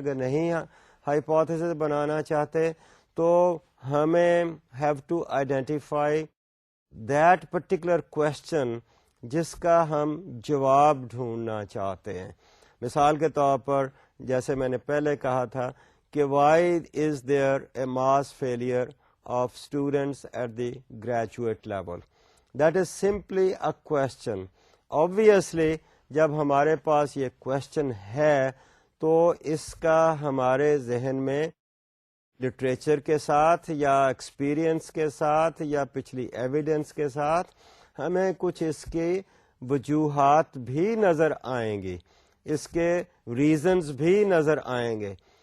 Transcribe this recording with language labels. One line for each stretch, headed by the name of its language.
Urdu: اگر نہیں ہائپوتھیسس بنانا چاہتے تو ہمیں
English: have to identify that particular question
Urdu: جس کا ہم جواب ڈھونڈنا چاہتے ہیں. مثال کے طور پر جیسے میں نے پہلے کہا تھا کہ
English: Why is there a mass failure of students at the graduate level. That is simply a question.
Urdu: Obviously جب ہمارے پاس یہ question ہے تو اس کا ہمارے ذہن میں لٹریچر کے ساتھ یا ایکسپیرئنس کے ساتھ یا پچھلی ایویڈنس کے ساتھ ہمیں کچھ اس کی وجوہات بھی نظر آئیں گی، اس کے ریزنز بھی نظر آئیں گے.